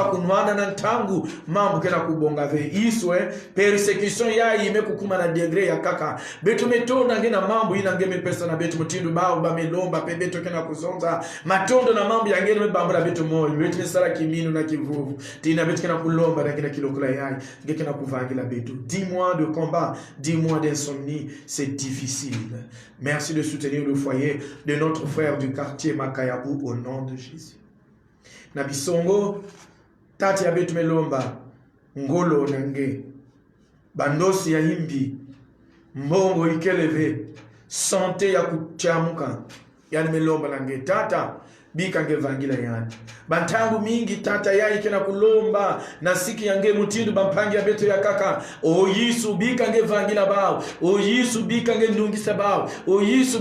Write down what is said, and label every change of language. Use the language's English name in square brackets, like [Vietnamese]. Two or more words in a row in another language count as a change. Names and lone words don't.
[Kituba (Democratic Republic of Congo)] kunwana na ntangu mambo kena kubonga ve iswe persecution ya ime kukuma na degré ya kaka beto metona ngena mambo ina ngeme pesa na beto mutindu bao ba melomba pe beto kena kuzonza matondo na mambo ya ngene mbambula beto moyo beto sala kiminu na kivuvu tina beto kena kulomba na kena kilokula yai ngekena kuvangila beto [French] 10 mois de combat 10 mois d'insomnie c'est difficile. Merci de soutenir le foyer de notre frère du quartier Makayabou au nom de Jésus. [Kituba (Democratic Republic of Congo)] Na bisongo tati ya betu melomba ngolo nange bandosi ya himbi mbongo ikeleve sante ya kuchamuka yani melomba nange tata bika nge vangila yani bantangu mingi tata ya ikena kulomba na siki yange mutindu bampangi ya beto ya kaka o yisu bika nge vangila bao o yisu bika nge ndungisa bao o yisu